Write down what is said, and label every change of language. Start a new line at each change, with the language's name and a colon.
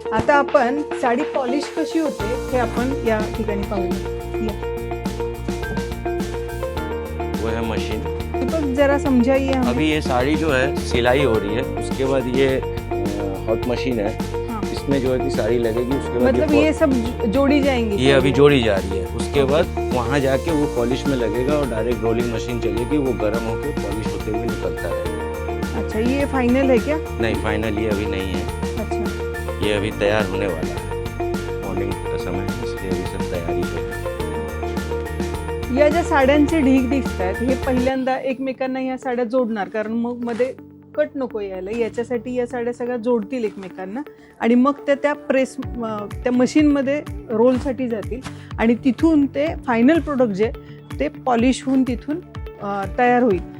Marathi: आता आपण साडी पॉलिश कशी होते हे आपण या ठिकाणी पाहूया.
Hindi: वो है मशीन. दीपक जरा समझाइए हमें. अभी ये साड़ी जो है सिलाई हो रही है, उसके बाद ये हॉट मशीन है. हाँ. इसमें जो है कि साड़ी लगेगी, उसके बाद मतलब ये सब जोड़ी जाएंगी. ये अभी जोड़ी जा रही है. उसके बाद वहाँ जाके वो पॉलिश में लगेगा और डायरेक्ट रोलिंग मशीन चलेगी. वो गर्म होकर पॉलिश होते हुए निकलता रहेगा. अच्छा, ये फाइनल है क्या? नहीं, फाइनल ये अभी नहीं है. अच्छा. ये अभी तैयार होने वाला है. मॉर्निंग का समय है, इसलिए अभी सब तैयारी पे है.
Marathi: या ज्या साड्यांचे ढीग दिसत आहेत हे पहिल्यांदा एकमेकांना या साड्या जोडणार, कारण मग मध्ये कट नको यायला. याच्यासाठी या साड्या सगळ्या जोडतील एकमेकांना आणि मग त्या प्रेस त्या मशीनमध्ये रोलसाठी जातील आणि तिथून ते फायनल प्रोडक्ट जे ते पॉलिश होऊन तिथून तयार होईल.